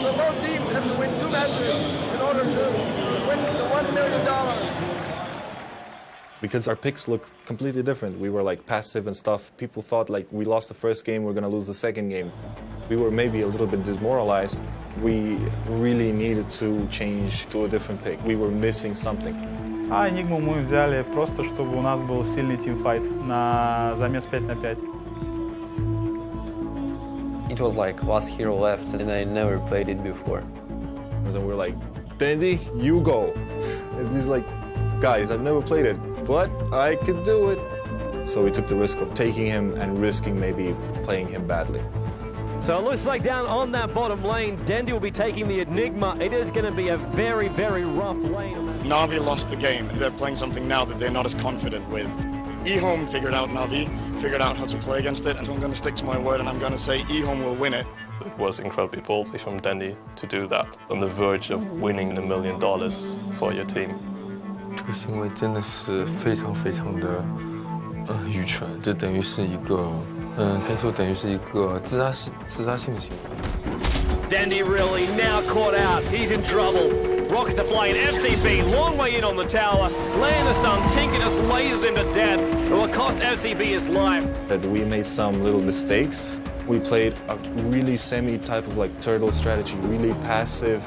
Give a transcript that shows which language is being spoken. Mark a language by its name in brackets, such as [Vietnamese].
[English] So both teams have to win 2 matches in order to win the $1 million. Because our picks look completely different. We were like passive and stuff. People thought like we lost the first game, we're gonna lose the second game. We were maybe a little bit demoralized. We really needed to change to a different pick. We were missing something. [Russian] А Enigmu мы взяли просто, чтобы у нас был сильный тимфайт на замес 5 на 5. [English] It was like last hero left and I never played it before. And then we're like, Dandy, you go. And he's like, guys, I've never played it, but I could do it. So we took the risk of taking him and risking maybe playing him badly. So it looks like down on that bottom lane, Dendy will be taking the Enigma. It is going to be a very, very rough lane. Navi lost the game. They're playing something now that they're not as confident with. eHome figured out Navi, figured out how to play against it, and so I'm going to stick to my word and I'm going to say eHome will win it. It was incredibly ballsy from Dandy to do that, on the verge of winning $1 million for your team. [Chinese] 这个行为真的是非常非常的愚蠢，这等于是一个可以说等于是一个自杀性的行为。 [English] Dandy really now caught out. He's in trouble. Rockets are flying. FCB, long way in on the tower. Laying the stun. Tinker just lasers into death. It will cost FCB his life. We made some little mistakes. We played a really semi-type of like turtle strategy, really passive.